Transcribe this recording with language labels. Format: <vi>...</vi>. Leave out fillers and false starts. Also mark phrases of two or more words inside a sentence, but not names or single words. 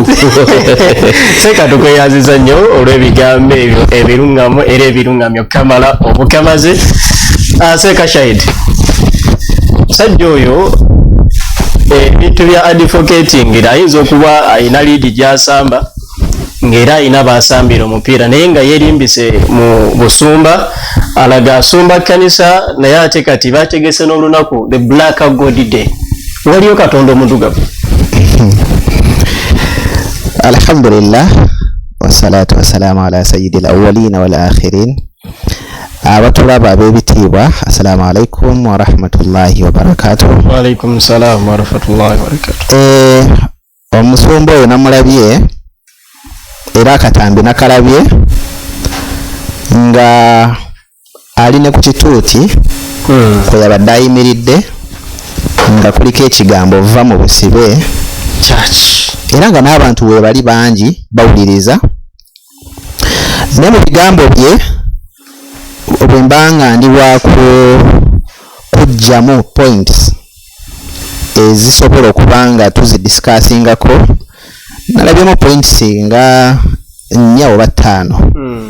<lg>seka tukweyaziza nnyo olw'ebigambo ebyo ebiruŋŋamu era ebiruŋŋamyo kamala obukamaze Seka Shahid sajja oyo ebintu bya advocating ayinza okuba ayina liidi gy'asamba ng'era ayina baasambira omupiira naye nga yeerimbise mu busumba alaga asumba kkanisa naye ate kati bategese n'olunaku the Black God Day waliyo katonda omuddugavu.</lg> <ar>الحمد لله والصلاة والسلام على سيد الأولين والآخرين.</ar> <lg>Abatulaba ab'ebitiibwa</lg> <ar>السلام عليكم ورحمة الله وبركاته. وعليكم السلام ورحمة الله وبركاته.</ar> <lg>Omusumba oyo namulabye era akatambi nakalabye nga ali ne ku kituuti kwe yabadde ayimiridde nga kuliko ekigambo va mu busibe church era nga n'abantu we bali bangi bawuliriza ne mu bigambo bye bwe mbanga ndi wa kujjamu points ezisobola okuba nga tuzidiscussingako nalabyemu points nga 4 oba 5.</lg>